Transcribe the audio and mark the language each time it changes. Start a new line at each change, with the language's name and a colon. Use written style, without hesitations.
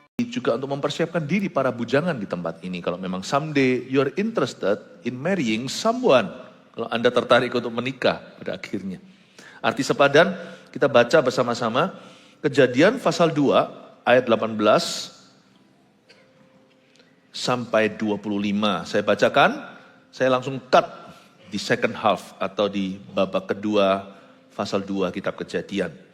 Indonesian: juga untuk mempersiapkan diri para bujangan di tempat ini. Kalau memang
English: someday you're interested in marrying someone.
Indonesian: Kalau Anda tertarik untuk menikah pada akhirnya. Arti sepadan kita baca bersama-sama. Kejadian pasal 2 ayat 18 sampai 25. Saya bacakan, saya langsung cut di
English: second half
Indonesian: atau di babak kedua pasal 2 kitab Kejadian.